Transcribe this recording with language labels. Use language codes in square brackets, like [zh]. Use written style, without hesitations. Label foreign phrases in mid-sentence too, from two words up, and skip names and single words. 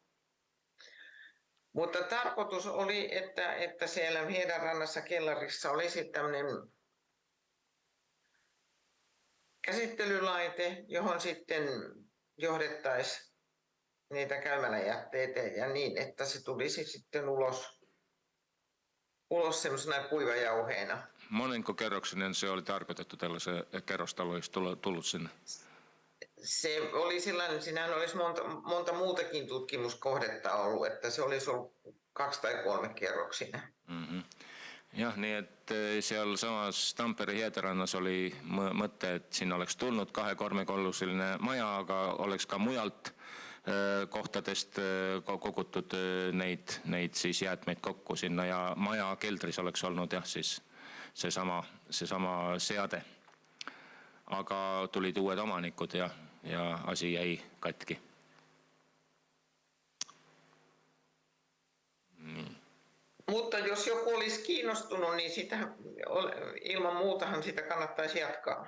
[fi] Mutta tarkoitus oli, että siellä Hietarannassa kellarissa olisi tämmöinen käsittelylaite, johon sitten johdettaisiin niitä käymäläjätteitä ja niin, että se tulisi sitten ulos semmoisena kuivajauheena. Monenko kerroksinen se oli tarkoitettu tällaisen kerrostalo, jos tullut sinne? Se oli sellainen, siinähän olisi monta muutakin tutkimuskohdetta ollut, että se olisi ollut 2 tai 3 kerroksinen. Mm-hmm. [et] Jah, nii et seal samas Tampere Hietarannas oli mõte, et sinna oleks tulnud 2-3-korruseline maja, aga oleks ka mujalt kohtadest kogutud neid siis jäätmeid kokku sinna ja maja keldris oleks olnud jah, siis seesama seade. Aga tulid uued omanikud ja asi jäi katki. [fi] Niin. Mutta jos joku olisi kiinnostunut, niin sitä, ilman muutahan sitä kannattaisi jatkaa.